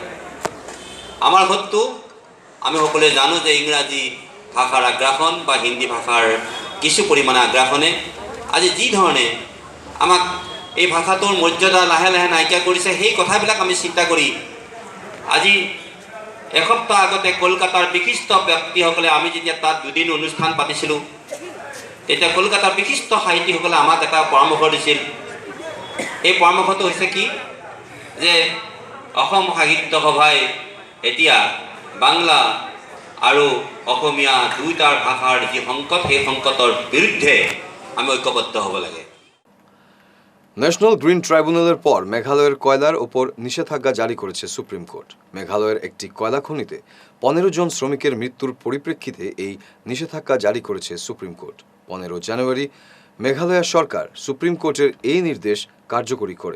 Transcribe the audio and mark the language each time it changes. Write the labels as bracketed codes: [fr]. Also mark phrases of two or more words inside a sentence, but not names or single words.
[as] আমাৰ শত্ৰু আমি সকলোৱে জানো যে ইংৰাজী ভাষাৰ আগ্ৰাসন বা হিন্দী ভাষাৰ কিছু পৰিমাণে আগ্ৰাসনে আজি যি ধৰণে আমাক এই ভাষাটোৰ মৰ্যাদা লাহে লাহে নাইকিয়া কৰিছে, সেই কথাবিলাক আমি চিন্তা কৰি আজি এসপ্তাহ আগতে কলকাতাৰ বিশিষ্ট ব্যক্তিসকলে আমি যেতিয়া তাত দুদিন অনুষ্ঠান পাতিছিলোঁ, তেতিয়া কলকাতাৰ বিশিষ্ট সাহিত্যিকসকলে আমাক এটা পৰামৰ্শ দিছিল। এই পৰামৰ্শটো হৈছে কি, যে অসম সাহিত্য সভাই এতিয়া বাংলা আৰু অসমীয়া দুয়োটাৰ ভাষাৰ যি সংকট, সেই সংকটৰ বিৰুদ্ধে আমি ঐক্যবদ্ধ হ'ব লাগে। [bn] ন্যাশনাল গ্রিন ট্রাইব্যুনালের পর মেঘালয়ের কয়লার ওপর নিষেধাজ্ঞা জারি করেছে সুপ্রিম কোর্ট। মেঘালয়ের একটি কয়লা খনিতে 15 জন শ্রমিকের মৃত্যুর পরিপ্রেক্ষিতে এই নিষেধাজ্ঞা জারি করেছে সুপ্রিম কোর্ট। 15 জানুয়ারি মেঘালয় সরকার সুপ্রিম কোর্টের এই নির্দেশ কার্যকরী করে।